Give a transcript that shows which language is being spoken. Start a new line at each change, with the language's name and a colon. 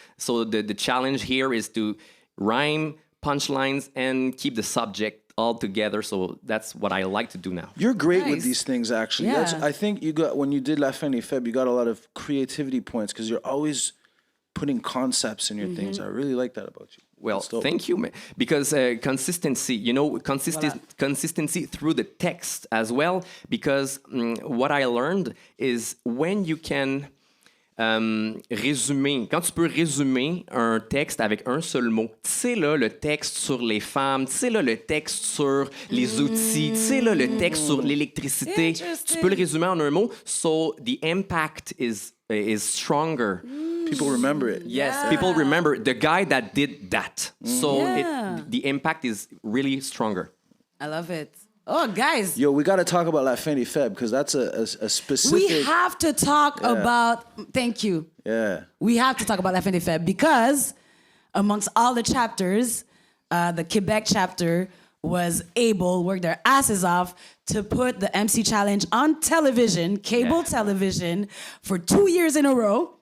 English: So the challenge here is to rhyme, punchlines, and keep the subject all together. So that's what I like to do now. You're great Nice. with these things, actually. Yeah. I think you got, when you did La Fin des Faibles, you got a lot of creativity points because you're always putting concepts in your things. I really like that about you. Well, That's dope. thank you, because consistency, you know, consistency through the text as well, because what I learned is when you can
French: résumer, quand tu peux résumer un texte avec un seul mot, tu sais là, le texte sur les femmes, tu sais là, le texte sur les outils, tu sais là, le texte sur l'électricité, tu peux le résumer en un mot,
English: so the impact is stronger. People remember it. Yes, people remember the guy that did that. So Yeah. the impact is really stronger. I love it. Oh, guys, Yo, we got to talk about La Fin des Faibles because that's a specific. we have to talk about. Thank you. Yeah. We have to talk about La Fin des Faibles because amongst all the chapters, the Quebec chapter was able, work their asses off to put the MC Challenge on television, cable television, for 2 years in a row.